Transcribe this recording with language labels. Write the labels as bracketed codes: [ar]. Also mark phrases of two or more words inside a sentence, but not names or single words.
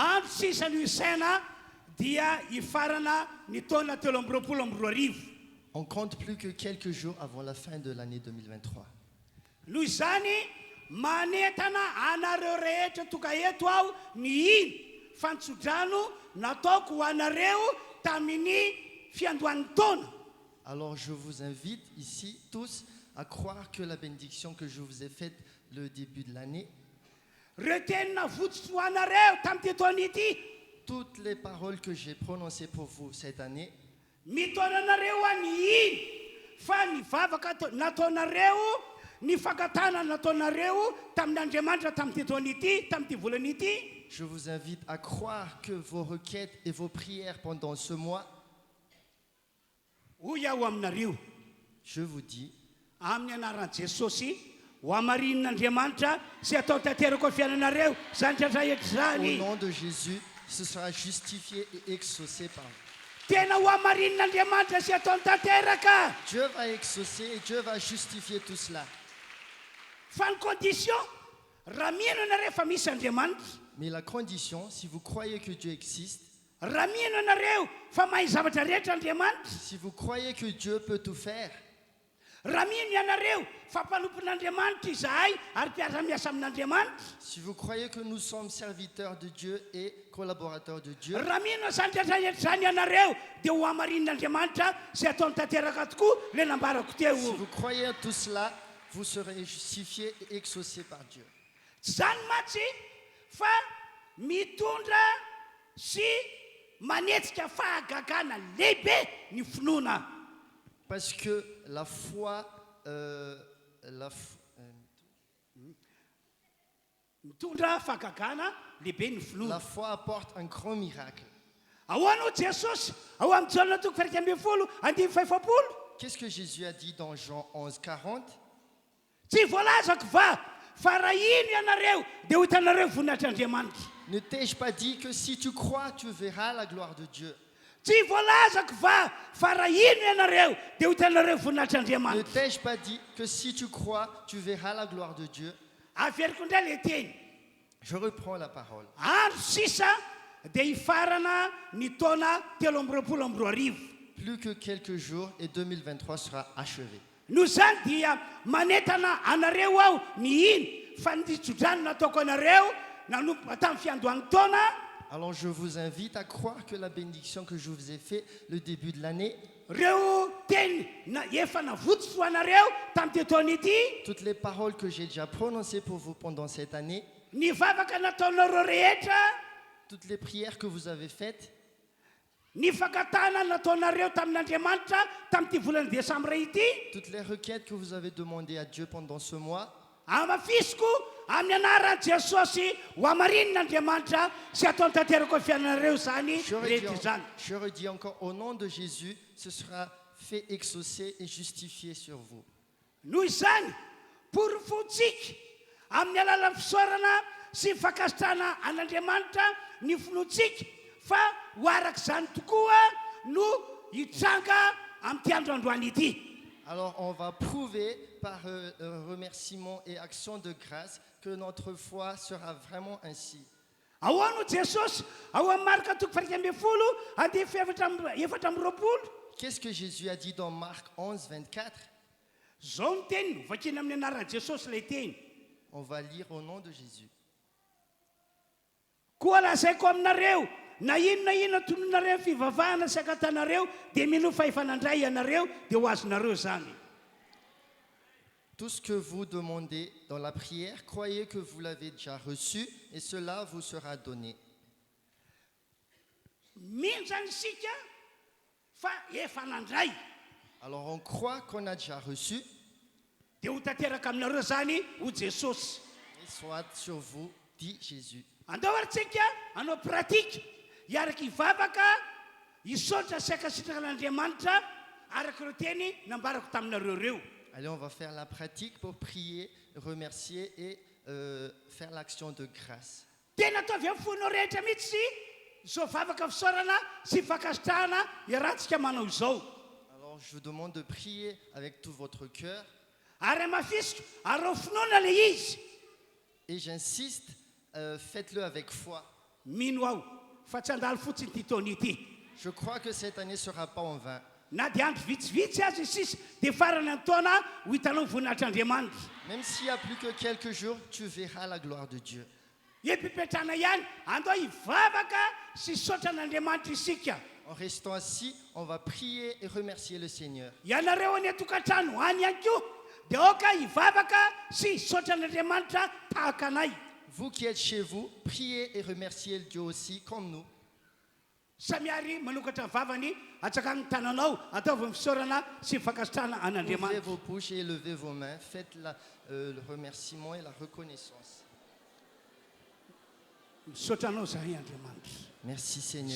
[mg] sisa no isaina dia ifarana ny taona 2024. [fr] On compte plus que quelques jours avant la fin de l'année 2023. [mg] Noho izany manetana anareo rehetra toka eto aho ny iny fantsodrano nataoko ho anareo tamin'ny fiandohan'ny taona. [fr] Alors je vous invite ici tous à croire que la bénédiction que je vous ai faite le début de l'année, [mg] Reo tenina votsotro ho anareo tamin'ity taona ity, [fr] toutes les paroles que j'ai prononcées pour vous cette année, [mg] mitona anareo any iny fa ny vavaka nataonareo, ny fankatana nataonareo tamin'Andriamanitra tamin'ity taona ity, tamin'ity volana ity. [fr] je vous invite à croire que vos requêtes et vos prières pendant ce mois, [mg] Hoy aho aminareo [fr] je vous dis, [mg] amin'ny anaran'i Jesosy ho amarinin'Andriamanitra sy atao tanteraka ny fiainanareo zany tratraetra [fr] au [mg] zany. [fr] nom de Jésus, ce sera justifié et exaucé par vous. [mg] Tena ho amarinin'Andriamanitra sy ataony tanteraka. [fr] Dieu va exaucer et Dieu va justifier tout cela. [mg] Fa ny condition raha mino anareo fa misy Andriamanitra, [fr] Mais la condition, si vous croyez que Dieu existe, [mg] raha mino anareo fa mahay zavatra rehetra Andriamanitra, [fr] si vous croyez que Dieu peut tout faire, [mg] raha mino ianareo fa mpanompon'Andriamanitra izahay ary mpiara miasa amin'Andriamanitra, [fr] si vous croyez que nous sommes serviteurs de Dieu et collaborateurs de Dieu, [mg] raha mino zany tratraetra zany ianareo dia ho amarinin'Andriamanitra sy ataony tanteraka tokoa le nambarako [fr] si [mg] teo. [fr] vous croyez à tout cela, vous serez justifiés et exaucés par Dieu. [mg] Tsy zany matsy fa mitondra sy manetsika fahagagana lehibe ny finoana. [fr] Parce que la foi, [mg] Mitondra fahagagana lehibe ny [fr] la [mg] finoana. [fr] foi apporte un grand miracle. [mg] Ahoana ho Jesosy ao amin'ny jaolona toko fairaka ambin'ny folo andimy fahefapolo. [fr] Qu'est-ce que Jésus a dit dans Jean 11, 40? [mg] Tsy voalazako va fa raha ino ianareo dia ho hitanareo voninatr'Andriamanitra. [fr] Ne t'ai-je pas dit que si tu crois, tu verras la gloire de Dieu? [mg] Tsy voalazako va fa raha ino ianareo dia ho hitanareo [fr] Ne [mg] voninatr'Andriamanitra. [fr] t'ai-je pas dit que si tu crois, tu verras la gloire de Dieu? [mg] Averiko indray le teny. [fr] Je reprends la parole. [mg] Andro sisa dia hifarana ny taona 2024. [fr] Plus que quelques jours et 2023 sera achevé. [mg] Noho zany dia manetana anareo aho ny iny fa ny tsodrano nataoko anareo nanomboka tamin'ny fiandohan'ny taona. [fr] Alors je vous invite à croire que la bénédiction que je vous ai fait le début de l'année, [mg] Reo teny efa navotsotro ho anareo tamin'ity taona ity, [fr] toutes les paroles que j'ai déjà prononcées pour vous pendant cette année, [mg] ny vavaka nataonareo rehetra, [fr] toutes les prières que vous avez faites, [mg] ny fankatana nataonareo tamin'Andriamanitra tamin'ity volana Desambra ity, [fr] toutes les requêtes que vous avez demandées à Dieu pendant ce mois, [mg] amafisiko amin'ny anaran'i Jesosy ho amarinin'Andriamanitra sy ataony tanteraka ny fiainanareo zany rehetra izany. [fr] je redis encore, au nom de Jésus, ce sera fait exaucer et justifié sur vous. [mg] Noho izany porofontsika amin'ny alalan'ny fisaorana sy fankasitrahana an'Andriamanitra ny finoantsika fa ho arak'izany tokoa no hitranga amin'ity andro androany ity. [fr] Alors on va prouver par remerciement et action de grâce que notre foi sera vraiment ainsi. [mg] Ahoana ho Jesosy ao amin'ny marika toko fairaka ambin'ny folo andiny efatra amby roapolo. [fr] Qu'est-ce que Jésus a dit dans Marc 11, 24? [mg] Zao ny teniny vakina amin'ny anaran'i Jesosy ilay teny. [fr] On va lire au nom de Jésus. [mg] Koa lazaiko aminareo na inona tononareo fivavahana sy akatanareo dia mino fahefanandray ianareo dia ho azonareo zany. [fr] Tout ce que vous demandez dans la prière, croyez que vous l'avez déjà reçu et cela vous sera donné. [mg] Mino zany isika fa efa nandray [fr] Alors on croit qu'on a déjà reçu [mg] dia ho tanteraka aminareo zany ho Jesosy. [fr] et soit sur vous, dit Jésus. [mg] Andao ary tsika hanao pratika hiaraka hivavaka hisaotra sy akasitraka an'Andriamanitra araka ireo teny nambarako taminareo reo. [fr] Allez, on va faire la pratique pour prier, remercier et faire l'action de grâce. [mg] Tena ataovy amin'ny fonao rehetra mihitsy zao vavaka fisaorana sy fankasitrahana iarahantsika manao izao. [fr] Alors je vous demande de prier avec tout votre cœur [mg] Ary amafisiko ary ao finoana le izy [fr] et j'insiste, faites-le avec foi. [mg] mino aho fa tsy handalo fotsiny ty taona ity. [fr] Je crois que cette année ne sera pas en vain. [mg] Na dia andro vitsivitsy azy sisy dia farany ny taona ho hitanao voninahitr'Andriamanitra. [fr] Même s'il n'y a plus que quelques jours, tu verras la gloire de Dieu. [mg] Epipetrana ihany andao hivavaka sy saotra an'Andriamanitra isika. [fr] En restant assis, on va prier et remercier le Seigneur. [mg] Ianareo any atokantrano any ihany koa dia aoka hivavaka sy saotra an'Andriamanitra tahaka anay. [fr] Vous qui êtes chez vous, priez et remerciez Dieu aussi, comme nous. [mg] Samiary manokatra vavany atsakany tananao ataovy misaorana sy fakasitrana [fr] Ouvrez [mg] an'Andriamanitra. [fr] vos bouches et levez vos mains. Faites le remerciement et la reconnaissance. [mg] Misaotra anao zahay Andriamanitra. [fr] Merci Seigneur.